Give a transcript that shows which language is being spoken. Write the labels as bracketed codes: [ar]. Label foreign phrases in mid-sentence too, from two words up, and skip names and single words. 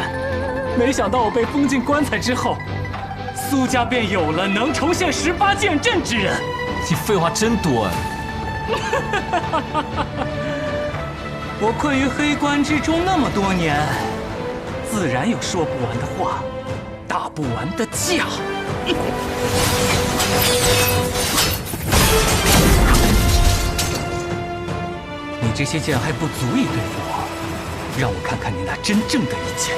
[zh] 沒想到我被封進棺材之後，蘇家便有了能重現18劍陣之人。你廢話真多啊！我困於黑關之中那麼多年，自然有說不完的話，打不完的架。你這些劍還不足以對付我，讓我看看你那真正的一劍。